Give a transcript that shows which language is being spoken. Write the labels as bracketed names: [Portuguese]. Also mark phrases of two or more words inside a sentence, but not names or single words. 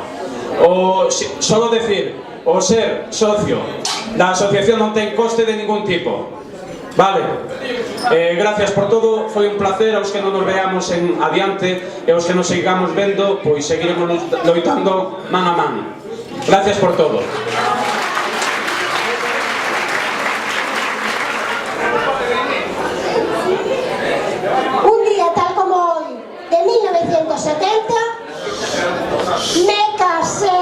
[Spanish] Solo decir, [Galician] o ser socio da asociación non ten coste de ningún tipo. [Spanish] Vale, gracias por todo, [Galician] foi un placer. Aos que non nos veamos en adiante e aos que nos sigamos vendo, pois seguiremos loitando man a man. [Spanish] Gracias por todo. Un día tal como hoy, de 1970, me casé.